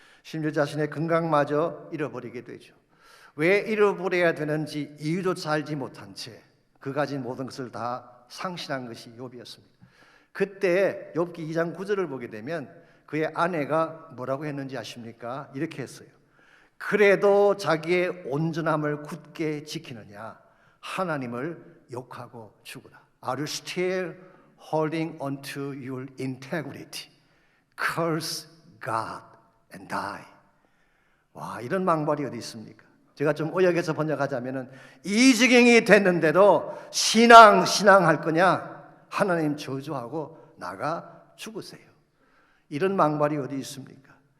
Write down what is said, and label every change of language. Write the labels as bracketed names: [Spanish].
[Korean] 심지어 자신의 건강마저 잃어버리게 되죠. 왜 잃어버려야 되는지 이유조차 알지 못한 채 그 가진 모든 것을 다 상실한 것이 욥이었습니다. 그때 욥기 2장 9절을 보게 되면 그의 아내가 뭐라고 했는지 아십니까? 이렇게 했어요. 그래도 자기의 온전함을 굳게 지키느냐 하나님을 욕하고 죽으라. [English] Are you still holding on to your integrity? Curse God and die. [Korean] 와, 이런 망발이 어디 있습니까? 제가 좀 의역해서 번역하자면은 이 지경이 됐는데도 신앙할 거냐? 하나님 저주하고 나가 죽으세요. 이런 망발이 어디 있습니까?